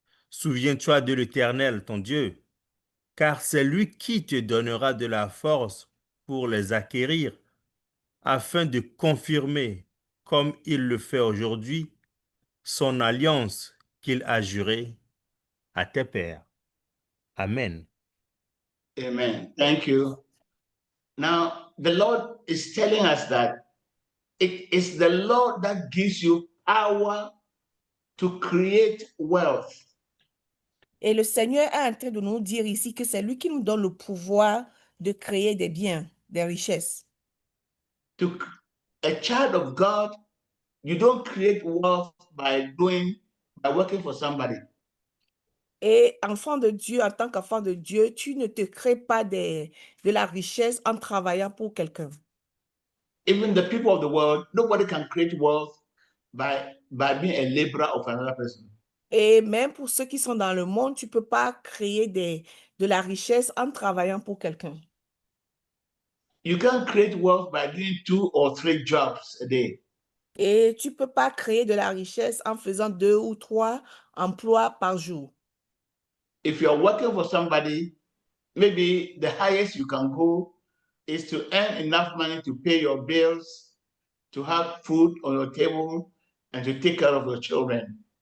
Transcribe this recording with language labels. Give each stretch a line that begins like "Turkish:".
French: Souviens-toi de l'Éternel, ton Dieu, car c'est lui qui te donnera de la force pour les acquérir, afin de confirmer, comme il le fait aujourd'hui, son alliance qu'il a jurée à tes pères. Amen.
English: Amen. Thank you. Now, the Lord is telling us that it is the Lord that gives you power to create wealth.
French: Et le Seigneur est en train de nous dire ici que c'est lui qui nous donne le pouvoir de créer des biens, des richesses.
English: A child of God, you don't create wealth by working for somebody.
French: Et enfant de Dieu, en tant qu'enfant de Dieu, tu ne te crées pas de la richesse en travaillant pour quelqu'un.
English: Even the people of the world, nobody can create wealth by being a laborer of another person.
French: Et même pour ceux qui sont dans le monde, tu ne peux pas créer de la richesse en travaillant pour quelqu'un.
English: You can't create wealth by doing 2 or 3 jobs a day.
French: Et tu ne peux pas créer de la richesse en faisant 2 ou 3 emplois par jour.
English: If you're working for somebody, maybe the highest you can go is to earn enough money to pay your bills, to have food on your table, and to take care of your children.